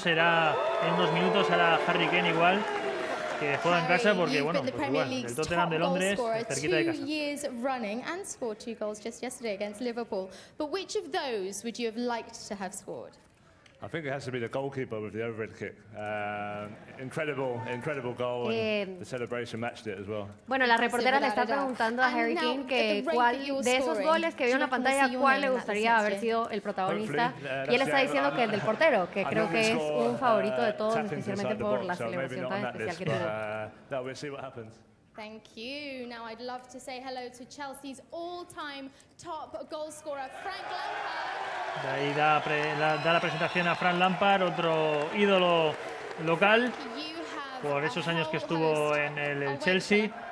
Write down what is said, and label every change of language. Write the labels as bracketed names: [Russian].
[Spanish] Será en unos minutos, hará Harry Kane igual, que juega en casa porque, bueno, pues igual, el Tottenham de Londres, cerquita de casa. [English] 2 years running and scored 2 goals just yesterday against Liverpool. But which of those would you have liked to have scored? I think it has to be the goalkeeper with the overhead kick. Incredible goal, and the celebration matched it as well. [Spanish] Bueno, la reportera le está preguntando a Harry Kane que cuál de esos goles que vio en la pantalla, cuál le gustaría haber sido el protagonista. Y él está diciendo que el del portero, que creo que es un favorito de todos, especialmente por la celebración tan especial que tuvo. [English] We'll see what happens. Thank you. Now I'd love to say hello to Chelsea's all-time top goal scorer, Frank Lampard. [Spanish] De ahí da la presentación a Frank Lampard, otro ídolo local, por esos años que estuvo en el Chelsea.